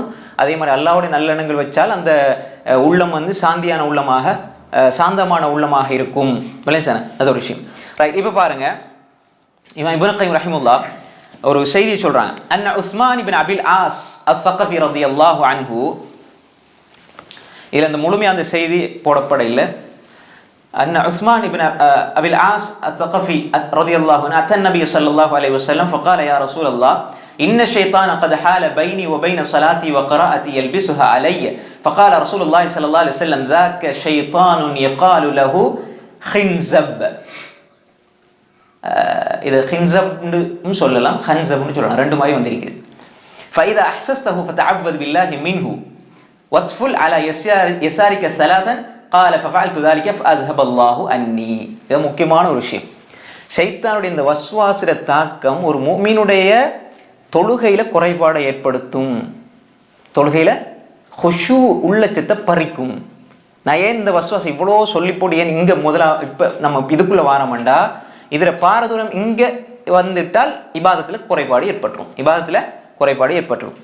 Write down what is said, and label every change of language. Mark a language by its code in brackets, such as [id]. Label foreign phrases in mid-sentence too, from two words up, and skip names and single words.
[ta] அதே மாதிரி அல்லாஹ்வுடைய நல்ல எண்ணங்கள் வச்சால் அந்த உள்ளம் சாந்தியான உள்ளமாக, சாந்தமான உள்ளமாக இருக்கும். விளைசான அது ஒரு விஷயம். ரைட். இப்போ பாருங்க, இமாம் இப்னு கைம் [ar] رحمه الله [ta] ஒரு செய்தி சொல்றாங்க. [ar] أن عثمان بن أبي العاص الثقفي رضي الله عنه, [ta] இதுல அந்த முழுமையான அந்த செய்தி போடப்பட இல்லை. [ar] أن عثمان بن أبي العاص الثقفي رضي الله عنه أتى النبي صلى الله عليه وسلم فقال يا رسول الله إن الشيطان قد حال بيني وبين صلاتي وقراءتي يلبسها علي. فقال رسول الله صلى الله عليه وسلم ذاك شيطان يقال له خنزب. إذا خنزب [ta] சொல்லலாம், خنزبனு சொல்லலாம், ரெண்டு மாதிரி வந்திருக்கு. فإذا أحسسته فتعوذ بالله منه وادفل على يسارك ثلاثا قال ففعلت ذلك فاذهب الله عني. இது முக்கியமான ஒரு விஷயம். ஷைத்தானுடைய இந்த வஸ்வாசிர தாக்கம் ஒரு முஃமினுடைய தொழுகையில குறைபாடை ஏற்படுத்தும், தொழுகையில ஹுஷூ உள்ளச்சத்தை பறிக்கும். நான் ஏன் இந்த வஸ்வாசம் இவ்வளோ சொல்லி போட்டு ஏன் இங்கே இப்போ நம்ம இதுக்குள்ளே வாரமாண்டா இதில் பாரதூரம் இங்கே வந்துட்டால் இபாதத்தில் குறைபாடு ஏற்பட்டுரும்.